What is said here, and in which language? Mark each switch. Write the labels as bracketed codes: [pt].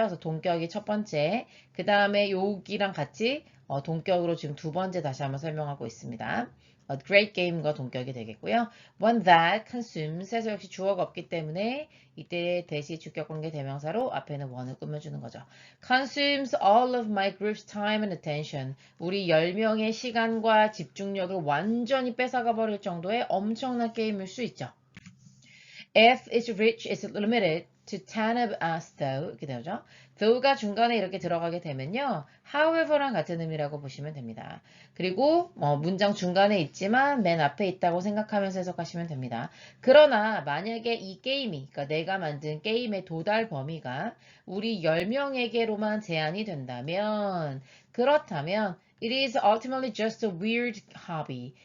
[ko] 그래서 동격이 첫 번째, 그 다음에 여기랑 같이 동격으로 지금 두 번째 다시 한번 설명하고 있습니다. great game과 동격이 되겠고요. [en] One that consumes [ko] 해서 역시 주어가 없기 때문에 이때 대시 주격관계 대명사로 앞에는 one을 꾸며주는 거죠. [en] Consumes all of my group's time and attention. [ko] 우리 10명의 시간과 집중력을 완전히 뺏어가 버릴 정도의 엄청난 게임일 수 있죠. [en] If is rich is limited to 10 of us though [ko] 이렇게 되죠. though가 중간에 이렇게 들어가게 되면요. however랑 같은 의미라고 보시면 됩니다. 그리고 문장 중간에 있지만 맨 앞에 있다고 생각하면서 해석하시면 됩니다. 그러나 만약에 이 게임이 그러니까 내가 만든 게임의 도달 범위가 우리 10명에게로만 제한이 된다면 그렇다면 [en] it is ultimately just a weird hobby.